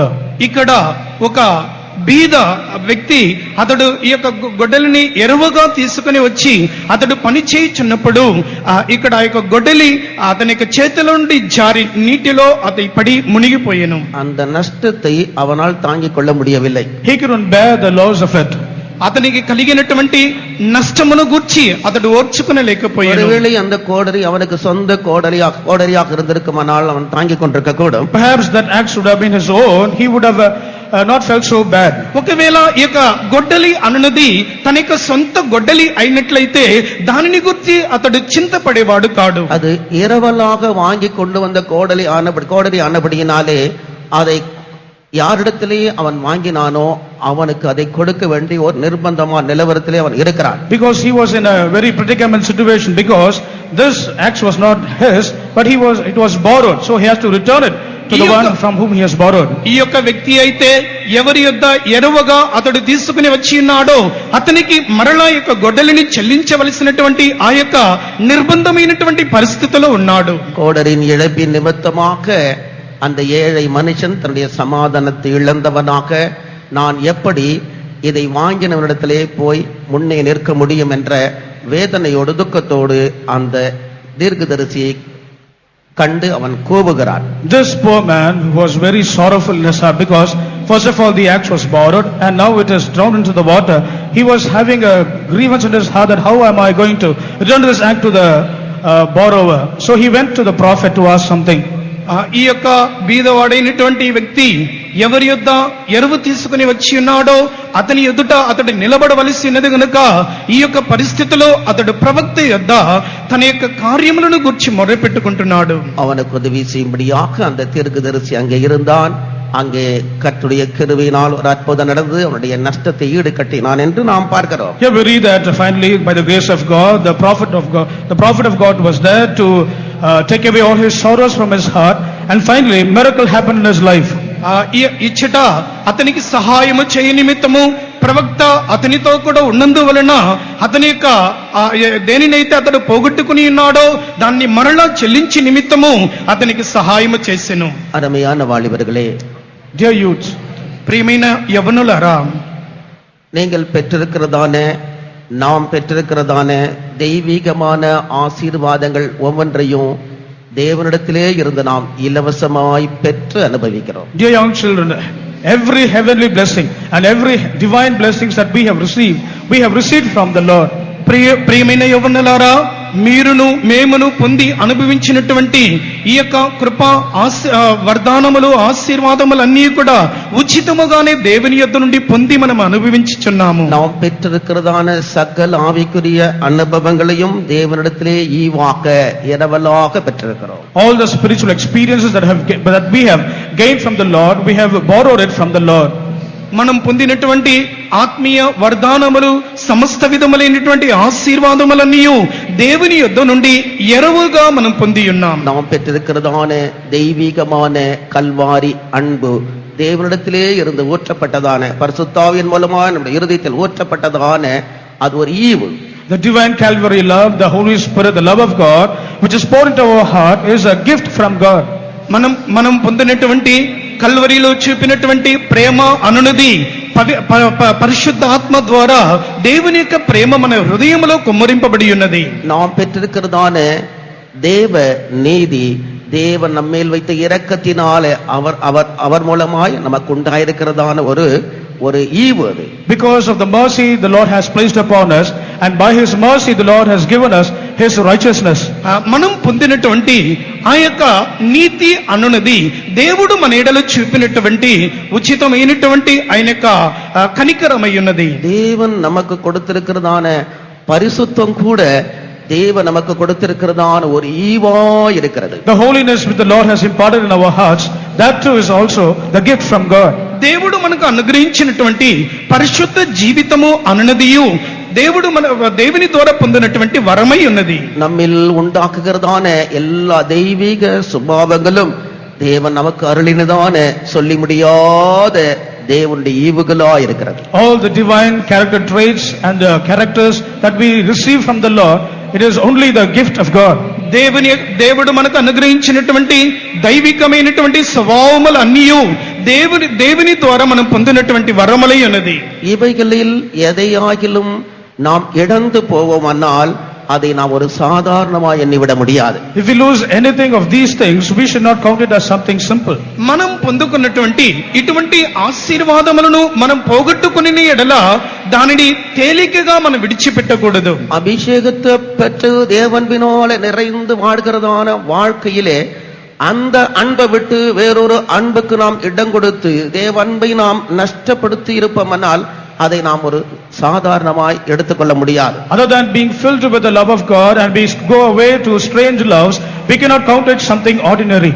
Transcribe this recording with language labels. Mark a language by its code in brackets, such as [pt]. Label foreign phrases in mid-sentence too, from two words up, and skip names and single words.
[te] ఇక్కడ ఒక బీద వ్యక్తి అతడు ఈ యొక్క గొడ్డలిని ఎరువుగా తీసుకుని వచ్చి అతడు పని చేయుచున్నప్పుడు ఇక్కడ ఆ యొక్క గొడ్డలి అతని యొక్క చేతిలో నుండి జారి నీటిలో అతడి పడి మునిగిపోయాను. [ta] அந்த నష్టத்தை அவனால் தாங்கிக் கொள்ள முடியவில்லை. [en] He couldn't bear the loss of it. [te] అతనికి కలిగినటువంటి నష్టమును గూర్చి అతడు ఓర్చుకునలేకపోయాడు. [ta] ஒருவேளை அந்த கோடரி அவனுக்கு சொந்த கோடரியாக இருந்திருக்குமானால் அவன் தாங்கிக் கொண்டிருக்க கூடும். [en] Perhaps that axe would have been his own. He would have not felt so bad. [te] ఒకవేళ ఈ యొక్క గొడ్డలి అనునది తన యొక్క సొంత గొడ్డలి అయినట్లయితే దానిని గురించి అతడు చింతపడేవాడు కాడు. [ta] அது இரவலாக வாங்கி கொண்டு வந்த கோடரி ஆனபடியினாலே அதை யாரிடத்திலே அவன் வாங்கினானோ அவனுக்கு அதை கொடுக்க வேண்டிய ஒரு நிர்பந்தமான நிலவரத்திலே அவன் இருக்கிறான். [en] Because he was in a very predicament situation, because this axe was not his, but it was borrowed, so he has to return it to the one from whom he has borrowed. [te] ఈ యొక్క వ్యక్తి అయితే ఎవరి యొద్ద ఎరువగా అతడు తీసుకుని వచ్చి ఉన్నాడో అతనికి మరలా యొక్క గొడ్డలిని చెల్లించవలసినటువంటి ఆ యొక్క నిర్బంధమైనటువంటి పరిస్థితిలో ఉన్నాడు. [ta] கோடரின் இழப்பின் நிமித்தமாக அந்த ஏழை மனுஷன் தன்னுடைய சமாதானத்தை இழந்தவனாக நான் எப்படி இதை வாங்கினவனிடத்திலே போய் முன்னே நிற்க முடியும் என்ற வேதனையோடு துக்கத்தோடு அந்த தீர்க்கதரிசியை கண்டு அவன் கோபுகிறான். [en] This poor man was very sorrowful in his heart, because first of all the axe was borrowed and now it is drowned into the water. He was having a grievance in his heart that how am I going to return this axe to the borrower. So he went to the prophet to ask something. [te] ఈ యొక్క బీదవాడైనటువంటి వ్యక్తి ఎవరి యొద్ద ఎరువు తీసుకుని వచ్చి ఉన్నాడో అతని ఎదుట అతడు నిలబడవలసినది గనుక ఈ యొక్క పరిస్థితిలో అతడు ప్రవక్త యొద్ద తన యొక్క కార్యములను గురించి మొరపెట్టుకుంటున్నాడు. [ta] அவனுக்கு உதவி செய்யும்படியாக அந்த தீர்க்கதரிசி அங்கே இருந்தான். அங்கே கர்த்தருடைய கிருபையினால் ஒரு அற்புதம் நடந்து அவனுடைய நஷ்டத்தை ஈடு கட்டினான் என்று நாம் பார்க்கிறோம். [en] Here we read that finally by the grace of God, the prophet of God was there to take away all his sorrows from his heart, and finally miracle happened in his life. [te] ఇచ్చట అతనికి సహాయము చేయ నిమిత్తము ప్రవక్త అతనితో కూడా ఉన్నందువలన అతని యొక్క దేనినైతే అతడు పోగొట్టుకుని ఉన్నాడో దాన్ని మరలా చెల్లించి నిమిత్తము అతనికి సహాయము చేసెను. [ta] அருமையான வாலிபர்களே, [en] Dear youth, [te] ప్రియమైన యవనులారా, [ta] நீங்கள் பெற்றிருக்கிறதான நாம் பெற்றிருக்கிறதான தெய்வீகமான ஆசீர்வாதங்கள் ஒவ்வொன்றையும் தேவனிடத்திலே இருந்து நாம் இலவசமாய் பெற்று அனுபவிக்கிறோம். [en] dear young children, every heavenly blessing and every divine blessings that we have received from the Lord. [te] ప్రియమైన యవనులారా, మీరును మేమును పొంది అనుభవించినటువంటి ఈ యొక్క కృప వరదానములు ఆశీర్వాదములన్నీ కూడా ఉచితముగానే దేవుని యొద్ద నుండి పొంది మనం అనుభవించుచున్నాము. [ta] நாம் பெற்றிருக்கிறதான சகல ஆவிக்குரிய அனுபவங்களையும் தேவனிடத்திலே ஈவாக இரவலாக பெற்றிருக்கிறோம். [en] All the spiritual experiences that we have gained from the Lord, we have borrowed it from the Lord. [te] మనం పొందినటువంటి ఆత్మీయ వరదానములు సమస్త విధములైనటువంటి ఆశీర్వాదములన్నీ దేవుని యొద్ద నుండి ఎరువుగా మనం పొంది ఉన్నాం. [ta] நாம் பெற்றிருக்கிறதான தெய்வீகமான கல்வாரி அன்பு தேவனிடத்திலே இருந்து ஊற்றப்பட்டதான பரிசுத்தாவின் மூலமாக நம்முடைய இருதயத்தில் ஊற்றப்பட்டதான அது ஒரு ஈவு. [en] The divine Calvary love, the Holy Spirit, the love of God, which is poured into our heart, is a gift from God. [te] మనం పొందినటువంటి కల్వరిలో చూపినటువంటి ప్రేమ అనునది పరిశుద్ధ ఆత్మ ద్వారా దేవుని యొక్క ప్రేమ మన హృదయంలో కుమ్మరింపబడి ఉన్నది. [ta] நாம் பெற்றிருக்கிறதான தேவ நீதி, தேவன் நம்மேல் வைத்த இரக்கத்தினாலே அவர் மூலமாய் நமக்கு உண்டாயிருக்கிறதான ஒரு ஈவு அது. [en] Because of the mercy the Lord has placed upon us, and by His mercy the Lord has given us His righteousness. [te] మనం పొందినటువంటి ఆ యొక్క నీతి అనునది దేవుడు మన ఎడలో చూపినటువంటి ఉచితమైనటువంటి ఆయన యొక్క కనికరమై ఉన్నది. [ta] தேவன் நமக்கு கொடுத்திருக்கிறதான பரிசுத்தம் கூட தேவன் நமக்கு கொடுத்திருக்கிறதான ஒரு ஈவா இருக்கிறது. [en] The holiness which the Lord has imparted in our hearts, that too is also the gift from God. [te] దేవుడు మనకు అనుగ్రహించినటువంటి పరిశుద్ధ జీవితము అనునదియు దేవుని ద్వారా పొందినటువంటి వరమై ఉన్నది. [ta] நம்மில் உண்டாக்குகிறதான எல்லா தெய்வீக சுபாவங்களும் தேவன் நமக்கு அருளினதான சொல்லி முடியாத தேவனுடைய ஈவுகளா இருக்கிறது. [en] All the divine character traits and the characters that we receive from the Lord, it is only the gift of God. [te] దేవుడు మనకు అనుగ్రహించినటువంటి దైవికమైనటువంటి స్వభావములు అన్నీయు దేవుని ద్వారా మనం పొందినటువంటి వరములై ఉన్నది. [ta] இவைகளில் எதையாகிலும் நாம் இழந்து போவோமானால் அதை நாம் ஒரு சாதாரணமாய் எண்ணிவிட முடியாது. [en] If we lose anything of these things, we should not count it as something simple. [te] మనం పొందుకున్నటువంటి ఇటువంటి ఆశీర్వాదములను మనం పోగొట్టుకుని ఎడల దానిని తేలికగా మనం విడిచిపెట్టకూడదు. [ta] அபிஷேகத்தை பெற்று தேவன்பினாலே நிறைந்து வாழ்கிறதான வாழ்க்கையிலே அந்த அன்பை விட்டு வேறொரு அன்புக்கு நாம் இடம் கொடுத்து தேவ அன்பை நாம் நஷ்டப்படுத்தி இருப்போமானால் அதை நாம் ஒரு சாதாரணமாய் எடுத்துக்கொள்ள முடியாது. [en] Other than being filled with the love of God and we go away to strange loves, we cannot count it something ordinary.